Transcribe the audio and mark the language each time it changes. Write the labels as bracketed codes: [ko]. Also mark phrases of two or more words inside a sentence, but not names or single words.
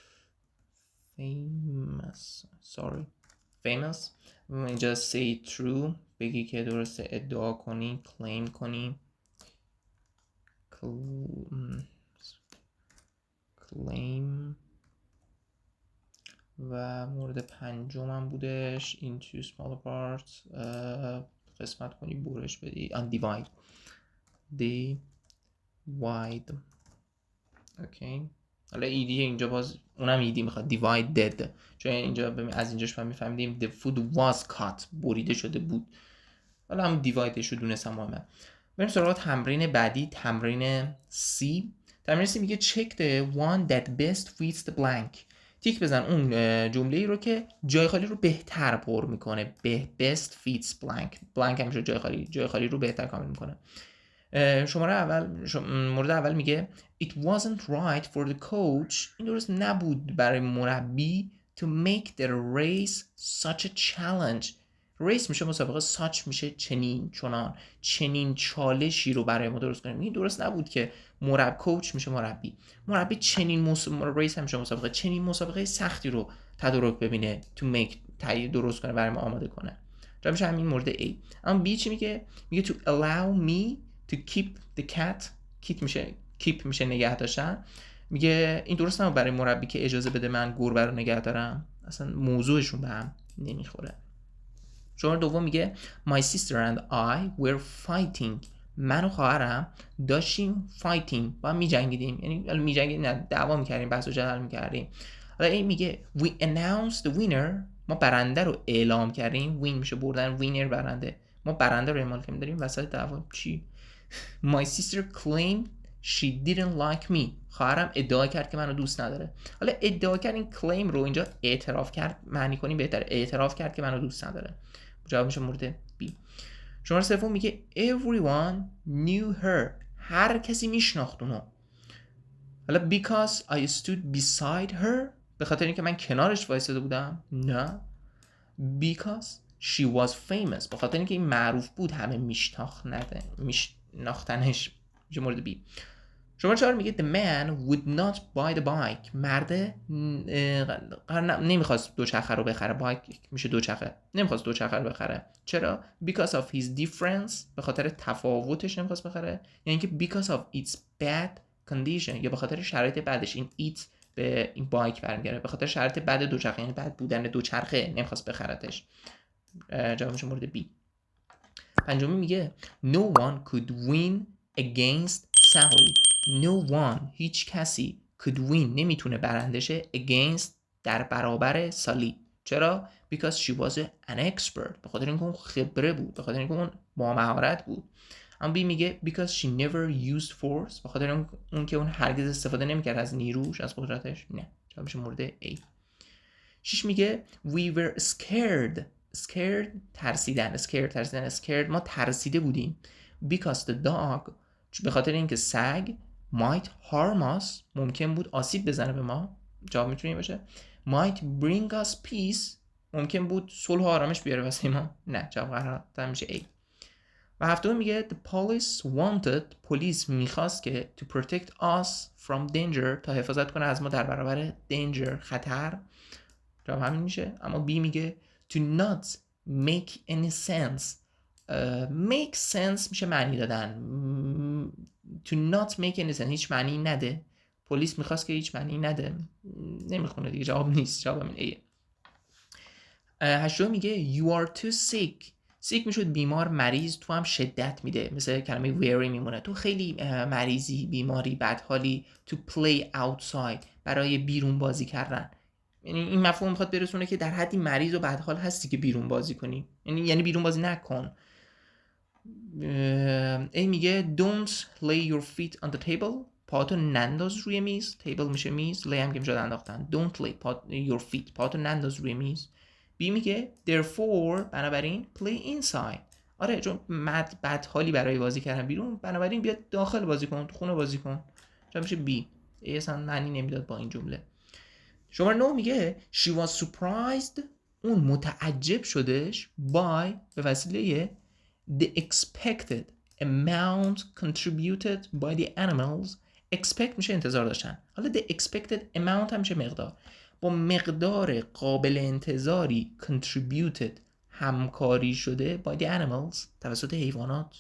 [fa] famous اینجا [en] say true، [fa] بگی که درسته، ادعا کنی، claim کنی، claim. و مورد پنجم هم بودش [en] into smaller parts، [fa] قسمت کنی، برش بدی، divide، divide. اوکی. حالا ایدی اینجا باز اونم ایدی میخواد divided، چون اینجا از اینجاش ما میفهمیدیم [en] the food was cut، [fa] بریده شده بود. حالا هم divided شو دونستم مهمه. بریم سراغ تمرین بعدی، تمرین C. تمرین C میگه [en] check the one that best fits the blank. [fa] تیک بزن اون جمله ای رو که جای خالی رو بهتر پر میکنه. [en] best fits blank، [fa] blank همیشه جای خالی رو بهتر کامل میکنه. مورد اول میگه [en] it wasn't right for the coach، [fa] این درست نبود برای مربی [en] to make the race such a challenge. [fa] race میشه مسابقه، such میشه چنین، چنان، چنین چالشی رو برای ما درست کنیم. این درست نبود که کوچ میشه مربی چنین race هم میشه مسابقه، چنین مسابقه سختی رو تدارک ببینه [en] to make [fa] درست کنه برای ما آماده کنه. جا میشه همین مورد A. اما B چی میگه؟ میگه [en] to allow me to keep the cat، [fa] keep میشه نگه داشتن. میگه این درست نبود برای مربی که اجازه بده من گربه رو نگه دارم. اصلا موضوعشون به هم نمیخوره. شماره دوم میگه [en] my sister and I were fighting، [fa] من و خواهرم داشتیم fighting، با هم میجنگیدیم، یعنی میجنگیدیم نه، دعوا میکردیم، بحث و جدل میکردیم. حالا این میگه [en] we announced the winner، [fa] ما برنده رو اعلام کردیم. win میشه بردن، winner برنده، ما برنده رو اعلام کردیم. داریم وسط دعوا چی؟ [en] my sister claimed she didn't like me، [fa] خواهرم ادعا کرد که منو دوست نداره. حالا ادعا کرد، این claim رو اینجا اعتراف کرد معنی کنیم بهتره، اعتراف کرد که منو دوست نداره. جواب میشه مورد B. شماره سوم میگه [en] everyone knew her، [fa] هر کسی میشناخت اونو. [en] حالا because I stood beside her، [fa] به خاطر اینکه من کنارش وایساده بودم؟ نه. [en] because she was famous، [fa] به خاطر اینکه این معروف بود، همه میشناختنش. میشه مورد B. شماره 4 میگه [en] the man would not buy the bike، [fa] مرده نمیخواست دوچرخه رو بخره. بایک میشه دوچرخه، نمیخواست دوچرخه رو بخره. [en] چرا؟ because of his difference، [fa] به خاطر تفاوتش نمیخواست بخره. یعنی که [en] because of its bad condition، [fa] یا به خاطر شرایط بعدش. این it به این بایک برمیگره، به خاطر شرایط بعد دوچرخه، یعنی بعد بودن دوچرخه نمیخواست بخرتش. جواب میشه مورد B. پنجمی میگه [en] no one could win against Sally، no one، [fa] هیچ کسی [en] could win [fa] نمیتونه برنده شه against در برابر سالی. چرا؟ [en] because she was an expert، [fa] به خاطر اینکه اون خبره بود، به خاطر اینکه اون با مهارت بود. اما B میگه [en] because she never used force، [fa] به خاطر اون که اون هرگز استفاده نمیکرد از نیروش، از قدرتش. نه. جواب میشه مورد A. 6 میگه [en] we were scared [fa] ترسیدن، scared ما ترسیده بودیم. [en] because the dog، [fa] به خاطر اینکه سگ [en] might harm us، [fa] ممکن بود آسیب بزنه به ما. جواب میتونه باشه [en] might bring us peace، [fa] ممکن بود صلح و آرامش بیاره واسه ما. نه. جواب قرار میشه A. و هفتم میگه [en] the police wanted، [fa] پلیس میخواست که [en] to protect us from danger، [fa] تا حفاظت کنه از ما در برابر danger، خطر. جواب همین میشه. اما B میگه [en] to not make any sense، make sense [fa] میشه معنی دادن. [en] to not make any sense [fa] هیچ معنی نده. پلیس میخواست که هیچ معنی نده. نمیخونه دیگه، جواب نیست، جواب همین ایه. هشتم میگه [en] you are too sick. [fa] sick میشد بیمار، مریض، تو هم شدت میده، مثل کلمه very میمونه. تو خیلی مریضی، بیماری، بدحالی. [en] to play outside [fa] برای بیرون بازی کردن. یعنی این مفهوم میخواد برسونه که در حدی مریض و بدحال هستی که بیرون بازی کنی، یعنی بیرون بازی نکن. ای میگه [en] don't lay your feet on the table. [fa] پاتو ننداز روی میز. table میشه میز، lay هم که میشه انداختن. [en] don't lay your feet. [fa] پاتو ننداز روی میز. بی میگه therefore بنابراین [en] play inside. [fa] آره چون بدحالی برای بازی کردن بیرون، بنابراین بیا داخل بازی کن، تو خونه بازی کن. چون میشه بی. ای اصلا معنی نمیداد با این جمله. شماره 9 میگه [en] she was surprised. [fa] اون متعجب شدش [en] by [fa] به وسیله [en] the expected amount contributed by the animals. [fa] expect میشه انتظار داشتن. حالا [en] the expected amount [fa] هم میشه مقدار. با مقدار قابل انتظاری contributed همکاری شده [en] by the animals [fa] توسط حیوانات.